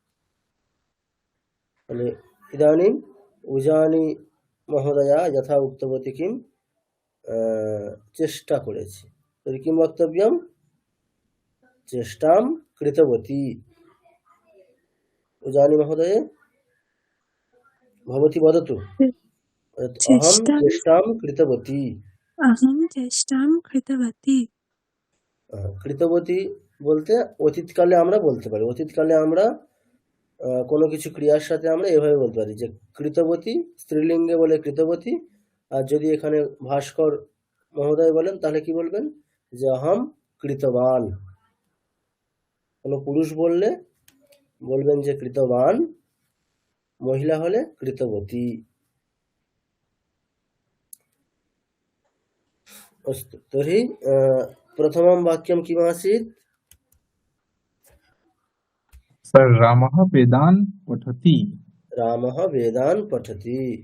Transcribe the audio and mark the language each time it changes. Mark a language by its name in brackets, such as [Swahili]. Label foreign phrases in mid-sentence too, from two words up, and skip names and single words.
[Bangla] তাহলে ইদানিং [Sanskrit] উজানি মহোদয়া যথা উক্তবতী কিম, [Bangla] চেষ্টা করেছি। [Sanskrit] তর্हि কিম বক্তব্যম? চেষ্টাম কৃতবতী। উজানি মহোদয়ে ভবতি বদতু। অহম চেষ্টাম কৃতবতী। अहम चेष्टां कृतवती। [Bangla] কৃতবতী বলতে অতীতকালে আমরা বলতে পারি। অতীতকালে আমরা কোনো কিছু ক্রিয়ার সাথে আমরা এভাবে বলতে পারি যে কৃতবতী, স্ত্রীলিঙ্গে বলে কৃতবতী। আর যদি এখানে ভাস্কর মহোদয় বলেন তাহলে কি বলবেন? [Sanskrit] যে অহম কৃতবান। [Bangla] কোনো পুরুষ বললে বলবেন যে কৃতবান, মহিলা হলে কৃতবতী। [Sanskrit] अस्तु तर्हि प्रथमं वाक्यं किमासीत्? सर रामः वेदान् पठति। रामः वेदान् पठति।